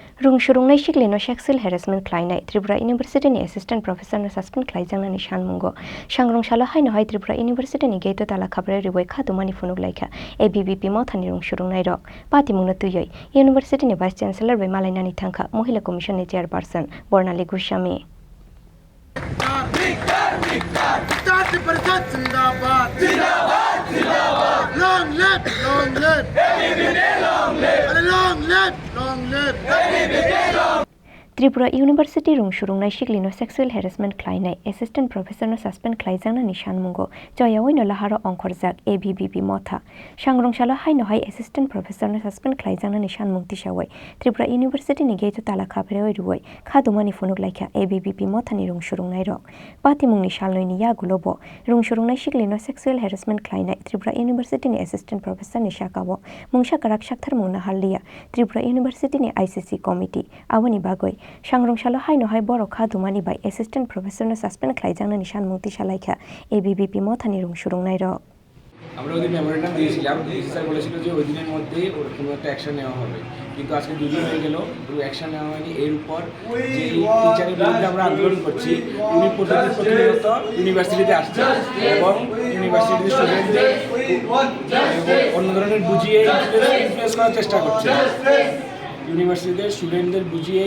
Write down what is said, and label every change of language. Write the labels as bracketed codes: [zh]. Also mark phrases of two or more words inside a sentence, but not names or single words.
[trp] Rungshurungnai shiklino [en] sexual harassment [trp] khlainai Tripura University ni [en] assistant professor [trp] no suspend khlaijangna ni shanmungo sangrong shala haino hai Tripura University ni gate tala khabre riwai khatumani funuk laika ABVP mothani rungshurungnai rok patimungna tuyoi University ni [en] vice chancellor [trp] bai malaina ni thangkha Mahila commission ni chairperson Bornali Goswami [en] Long live, long live, long live, long live. [trp] Tripura University rungshurungnai shiklino [en] sexual harassment [trp] khlainai [en] assistant professor [trp] no suspend khlaijangna ni shanmungo joyawaino laharo ongkhorjak ABVP motha sangrong shala haino hai [en] assistant professor [trp] no suspend khlaijangna ni shanmung tisawai Tripura University ni gate tala khabrewai ruwai khadumani funuk laikha ABVP motha ni rungshurungnai rok patimung ni shalnoi ni yagulobo rungshurungnai shiklino [en] sexual harassment [trp] khlainai Tripura University ni [en] assistant professor [trp] ni shakabo mungsa karak shaktharmung na hallia Tripura University ni ICC committee awani bagoi sangrong shala haino hai boro khadumani bai [en] assistant professor [trp] no suspend khlaijangna ni shanmung Saklaikha ABVP mothani rungshurungnai rok [bn] আমরা ওই মেমোরেন্ডাম দিয়েছিলাম স্যার বলেছিল যে ওই দিনের মধ্যে কোনো একটা অ্যাকশন নেওয়া হবে কিন্তু আজকে দুদিন হয়ে গেল কোনো অ্যাকশন নেওয়া হয়নি এর উপর যে টিচারের বিরুদ্ধে আমরা আন্দোলন করছি উনি প্রতিনিয়ত ইউনিভার্সিটিতে আসছেন এবং ইউনিভার্সিটির স্টুডেন্টদের অন্য ধরনের বুঝিয়ে ইনফ্লুয়েন্স করার চেষ্টা করছে ইউনিভার্সিটিতে স্টুডেন্টদের বুঝিয়ে